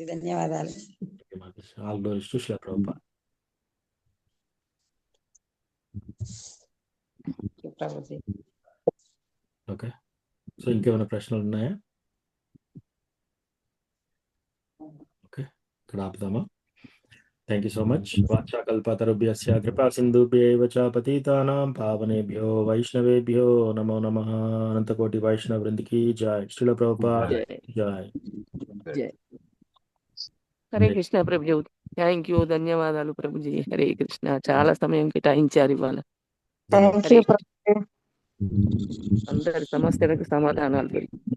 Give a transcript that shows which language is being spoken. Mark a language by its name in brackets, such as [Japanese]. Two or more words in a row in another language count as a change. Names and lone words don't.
[Telugu] ధన్యవాదాలు. ప్రభుజీ. ఓకే, సో ఇంకేమైనా ప్రశ్నలు ఉన్నాయా? ఓకే, ఇక్కడ ఆపుదామా? [English] thank you so much. [Sanskrit] వాచాకల్పతరుభ్యస్య కృపా సింధుభ్యైవ చ పతితానాం పావనేభ్యో వైష్ణవేభ్యో నమో నమః. [Telugu] అనంతకోటి వైష్ణవ వృందికి జై. శ్రీల ప్రభుపాద జై. హరే కృష్ణ ప్రభుజీ, [English] thank you, [Telugu] ధన్యవాదాలు ప్రభుజీ. హరే కృష్ణ, చాలా సమయం కేటాయించారు ఇవాళ. అందరి సమస్యలకు సమాధానాలు దొరికి.